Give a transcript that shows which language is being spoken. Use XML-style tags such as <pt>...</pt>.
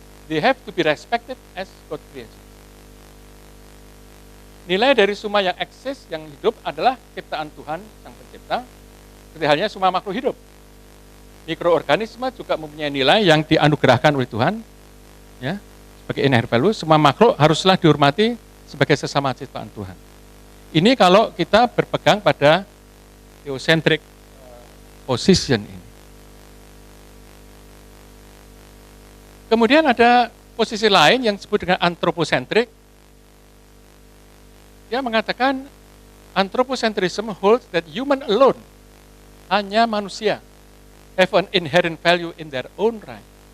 <en>They have to be respected as God creation.</en> <id>Nilai dari semua yang eksis, yang hidup adalah ciptaan Tuhan, Sang Pencipta. Seperti halnya semua makhluk hidup. Mikroorganisme juga mempunyai nilai yang dianugerahkan oleh Tuhan, ya, sebagai inherent value. Semua makhluk haruslah dihormati sebagai sesama ciptaan Tuhan. Ini kalau kita berpegang pada theocentric position ini. Kemudian ada posisi lain yang disebut dengan anthropocentric. Dia mengatakan</id> <en>anthropocentrism holds that human alone,</en> <id>hanya manusia,</id> <en>have an inherent value in their own right.</en>